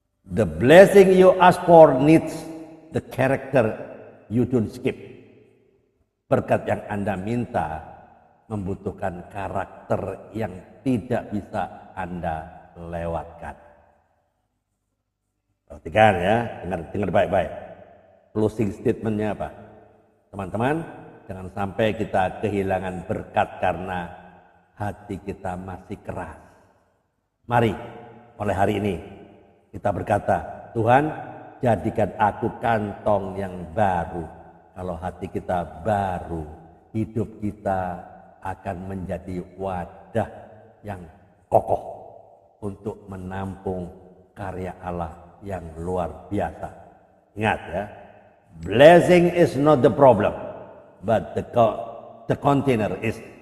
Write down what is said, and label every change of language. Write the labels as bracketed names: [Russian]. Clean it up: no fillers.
[English] The blessing you ask for needs the character you don't skip. [Indonesian] Berkat yang Anda minta membutuhkan karakter yang tidak bisa Anda lewatkan. Perhatikan ya, dengar baik-baik. Closing statementnya apa? Teman-teman, jangan sampai kita kehilangan berkat karena hati kita masih keras. Mari, mulai hari ini kita berkata, Tuhan, jadikan aku kantong yang baru. Kalau hati kita baru, hidup kita akan menjadi wadah yang kokoh untuk menampung karya Allah yang luar biasa. Ingat ya, [English] blessing is not the problem, but the container is.